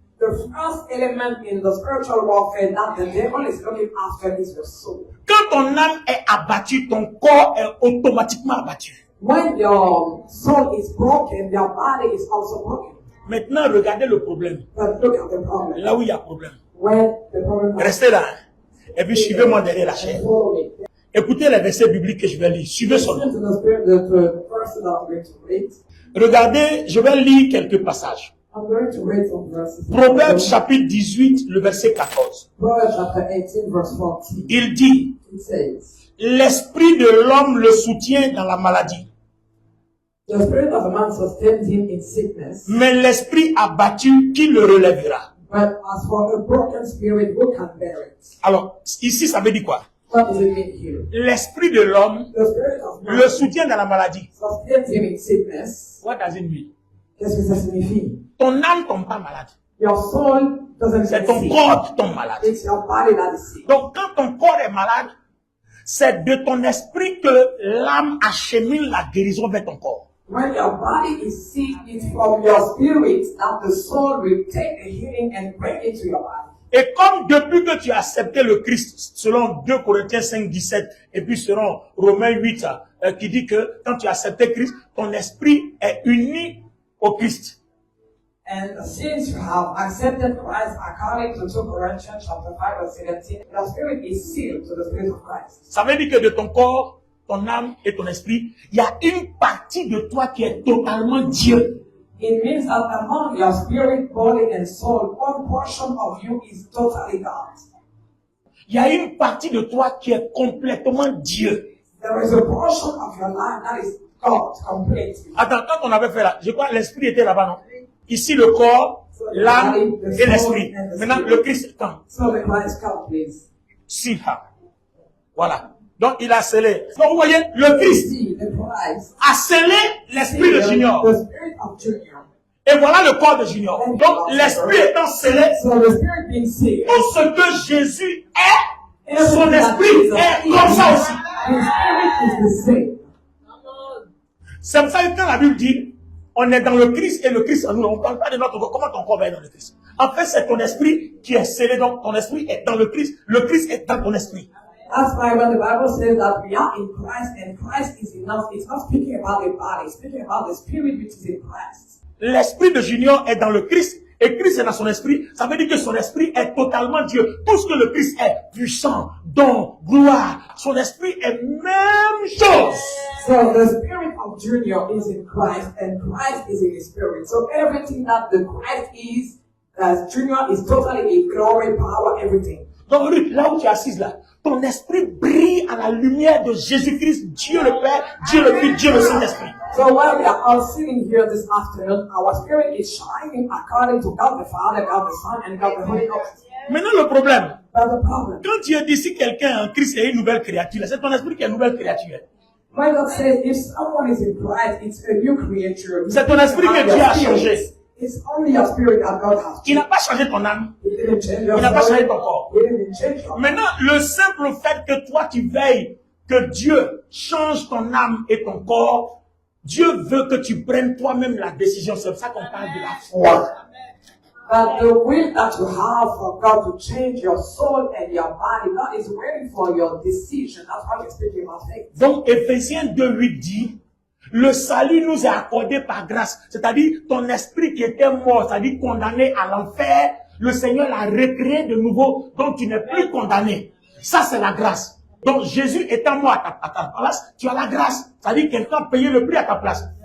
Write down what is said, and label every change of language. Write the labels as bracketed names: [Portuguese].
[English] The first element in the spiritual warfare that the devil is looking after is your soul. [French] Quand ton âme est abattue, ton corps est automatiquement abattu. [English] When your soul is broken, your body is also broken. [French] Maintenant, regardez le problème. [English] But look at the problem. [French] Là où il y a problème. [English] When the problem [French] Restez là. Et puis suivez-moi derrière la chaîne. Écoutez les versets bibliques que je vais lire. Suivez seulement. [English] Listen to the spirit, the verses that I'm going to read. [French] Regardez, je vais lire quelques passages. [English] I'm going to read some verses. [French] Proverbes chapitre 18, le verset 14. [English] Proverbs chapter 18, verse 14. [French] Il dit, [English] It says, [French] l'esprit de l'homme le soutient dans la maladie, [English] the spirit of a man sustains him in sickness, [French] mais l'esprit abattu, qui le relèvera? [English] but as for a broken spirit, who can bear it? [French] Alors, ici, ça veut dire quoi? [English] What does it mean here? [French] L'esprit de l'homme [English] The spirit of man [French] le soutient dans la maladie. [English] sustains him in sickness. What does it mean? [French] Qu'est-ce que ça signifie? Ton âme tombe pas malade. [English] Your soul doesn't [French] C'est [English] get [French] ton [English] sick. [French] corps qui tombe malade. [English] It's your body that is sick. [French] Donc, quand ton corps est malade, c'est de ton esprit que l'âme achemine la guérison vers ton corps. [English] When your body is sick, it's from your spirit that the soul will take the healing and bring it to your body. [French] Et comme depuis que tu as accepté le Christ, selon 2 Corinthiens 5, 17, et puis selon Romains 8, qui dit que quand tu as accepté Christ, ton esprit est uni au Christ. [English] And since you have accepted Christ according to 2 Corinthians chapter 5 verse 17, your spirit is sealed to the spirit of Christ. [French] Ça veut dire que de ton corps, ton âme et ton esprit, il y a une partie de toi qui est totalement Dieu. [English] It means that among your spirit, body, and soul, one portion of you is totally God. [French] Il y a une partie de toi qui est complètement Dieu. [English] There is a portion of your life that is God completely. [French] Attends, quand on avait fait là, je crois que l'esprit était là-bas, non? Ici, le corps, l'âme et l'esprit. Maintenant, le Christ quand? [English] So the Christ come, please. [French] Si, voilà. Donc, il a scellé. Donc, vous voyez, le Christ [English] See, the Christ. [French] a scellé l'esprit de Junior. [English] The spirit of Junior. [French] Et voilà le corps de Junior. Donc, l'esprit étant scellé, [English] So the spirit being sealed. [French] tout ce que Jésus est, son esprit est comme ça aussi. [English] His spirit is the same. [French] C'est pour ça que quand la Bible dit, on est dans le Christ et le Christ en nous, on ne parle pas de notre corps. Comment ton corps va être dans le Christ? En fait, c'est ton esprit qui est scellé, donc ton esprit est dans le Christ est dans ton esprit. [English] That's why when the Bible says that we are in Christ and Christ is in us, it's not speaking about the body, it's speaking about the spirit which is in Christ. [French] L'esprit de Junior est dans le Christ et Christ est dans son esprit. Ça veut dire que son esprit est totalement Dieu. Tout ce que le Christ est, puissant, don, gloire, son esprit est même chose. [English] So the spirit of Junior is in Christ and Christ is in his spirit. So everything that the Christ is, as Junior is totally in glory, power, everything. [French] Donc Ruth, là où tu es assise là, ton esprit brille à la lumière de Jésus-Christ, Dieu le Père, Dieu le Fils, Dieu le Saint-Esprit. [English] So while we are all sitting here this afternoon, our spirit is shining according to God the Father, God the Son, and God the Holy Ghost. [French] Maintenant le problème, [English] But the problem, [French] quand Dieu dit si quelqu'un en Christ est une nouvelle créature, c'est ton esprit qui est une nouvelle créature. [English] when God says if someone is in Christ, it's a new creature. [French] C'est ton esprit que Dieu a changé. [English] It's only your spirit that God has [French] Il n'a pas changé ton âme. [English] He didn't change your [French] Il n'a pas changé [English] spirit. [French] ton corps. [English] He didn't change your [French] Maintenant, le simple fait que toi tu veilles, que Dieu change ton âme et ton corps, Dieu veut que tu prennes toi-même la décision. C'est pour ça qu'on parle de la foi. [English] But the will that you have for God to change your soul and your body, God is waiting for your decision. That's why we're speaking about faith. [French] Donc, Éphésiens 2:8 dit, le salut nous est accordé par grâce. C'est-à-dire, ton esprit qui était mort, c'est-à-dire condamné à l'enfer, le Seigneur l'a recréé de nouveau, donc tu n'es plus condamné. Ça, c'est la grâce. Donc, Jésus étant mort à ta place, tu as la grâce. C'est-à-dire, quelqu'un a payé le prix à ta place.